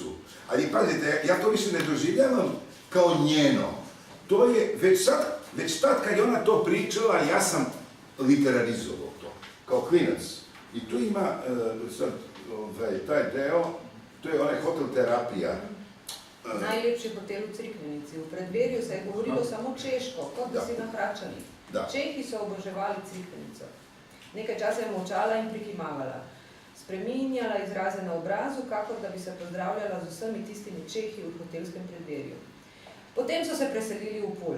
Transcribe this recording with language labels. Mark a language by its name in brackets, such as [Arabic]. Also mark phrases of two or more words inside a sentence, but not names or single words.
[Serbian] Ali pazite, ja to više ne doživljavam kao njeno. To je već tad kad je ona to pričala, ja sam literarizovao to, kao klinac. I tu ima sad taj deo, to je onaj hotel terapija. Najljepši hotel u Crikvenici. [Slovenian] U predverju se je govorilo samo češko, kot da si na Hračani. Čehi so oboževali Crikvenico. Nekaj časa je molčala in prikimavala. Spreminjala izraze na obrazu, kakor da bi se pozdravljala z vsemi tistimi Čehi v hotelskem predverju. Potem so se preselili v Pulj.